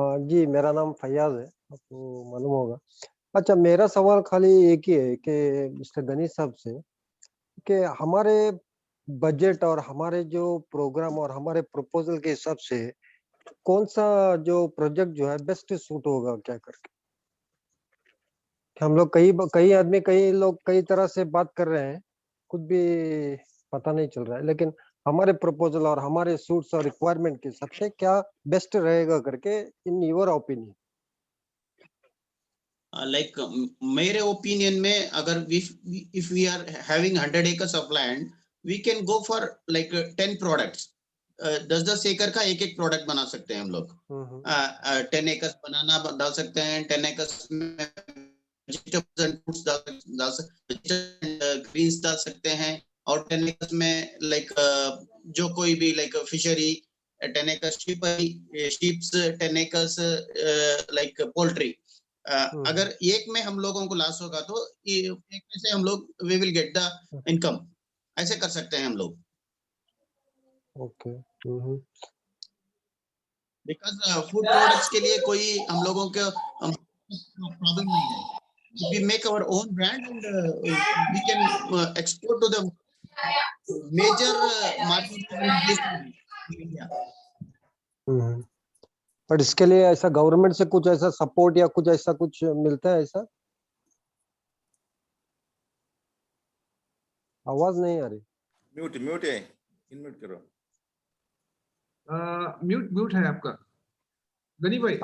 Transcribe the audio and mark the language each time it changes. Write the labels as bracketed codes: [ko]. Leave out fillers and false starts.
[hi] जी, मेरा नाम फयाज है, आपको मालूम होगा। अच्छा, मेरा सवाल खाली एक ही है कि मिस्टर गनी साहब से, कि हमारे बजट और हमारे जो प्रोग्राम और हमारे प्रपोजल के हिसाब से कौन सा जो प्रोजेक्ट जो है बेस्ट सूट होगा क्या करके? हम लोग कई आदमी, कई लोग कई तरह से बात कर रहे हैं, कुछ भी पता नहीं चल रहा है, लेकिन हमारे प्रपोजल और हमारे सूट्स और रिक्वायरमेंट के हिसाब से क्या बेस्ट रहेगा करके [en] In your opinion? [hi] लाइक मेरे ओपिनियन में, अगर [en] if we are having 100 acres of land, we can go for like 10 products. [hi] 10-10 एकड़ का एक प्रोडक्ट बना सकते हैं हम लोग. 10 एकर्स बनाना डाल सकते हैं. 10 एकर्स में वेजिटेबल्स एंड फ्रूट्स ग्रीन्स डाल सकते हैं. और 10 एकर्स में लाइक जो कोई भी like fishery, 10 acres sheeps, 10 acres like poultry. अगर एक में हम लोगों को लॉस होगा तो एक में से हम लोग [en] We will get the income. [hi] ऐसे कर सकते हैं हम लोग. [en] Okay. [hi] बिकॉज फूड प्रोडक्ट्स के लिए कोई हम लोगों के प्रॉब्लम नहीं है. [en] If we make our own brand and we can export to the major market in India. [hi] पर इसके लिए ऐसा गवर्नमेंट से कुछ ऐसा सपोर्ट या कुछ ऐसा कुछ मिलता है? ऐसा आवाज नहीं आ रही. म्यूट है, इनम्यूट करो. म्यूट है आपका गनी भाई.